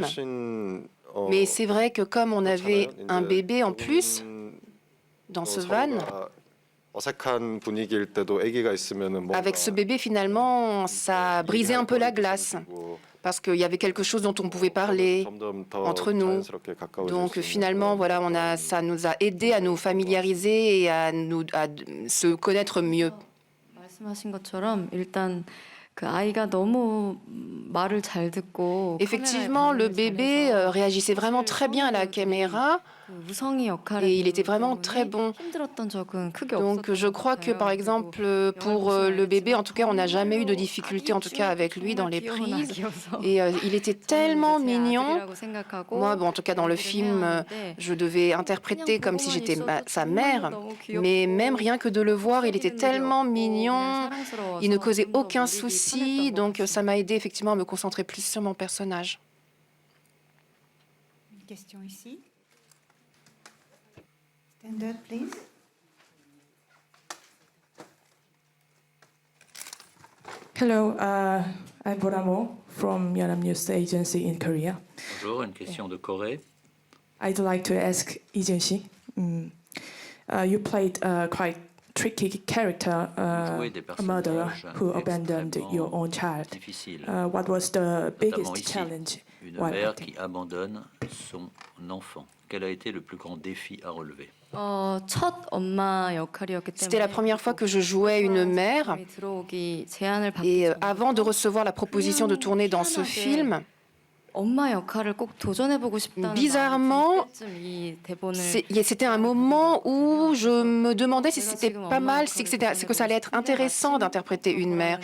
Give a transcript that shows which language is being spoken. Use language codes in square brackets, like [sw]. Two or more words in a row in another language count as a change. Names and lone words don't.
[fr] Mais c'est vrai que comme on avait un bébé en plus dans ce van, avec ce bébé, finalement, ça brisait un peu la glace. Parce qu'il y avait quelque chose dont on pouvait parler entre nous. Donc finalement, voilà, ça nous a aidé à nous familiariser et à se connaître mieux. [ko] 말씀하신 것처럼 일단 [fr] Effectivement, le bébé réagissait vraiment très bien à la caméra et il était vraiment très bon. Donc je crois que par exemple pour le bébé, en tout cas, on n'a jamais eu de difficulté en tout cas avec lui dans les prises. Et il était tellement mignon. Moi, bon, en tout cas dans le film, je devais interpréter comme si j'étais sa mère. Mais même rien que de le voir, il était tellement mignon. Il ne causait aucun souci. Donc ça m'a aidé effectivement à me concentrer plus sur mon personnage. Une question ici. [en] Stand up, please. Hello, I'm Boramo from Yonhap News Agency in Korea. [fr] Bonjour, une question de Corée. [en] I'd like to ask Lee Jun-si. You played a quite tricky character, a murderer who abandoned your own child. What was the biggest challenge? [fr] Une mère qui abandonne son enfant. Quel a été le plus grand défi à relever? C'était la première fois que je jouais une mère. Et avant de recevoir la proposition de tourner dans ce film, bizarrement, c'était un moment où je me demandais si c'était pas mal, si que ça allait être intéressant d'interpréter une mère.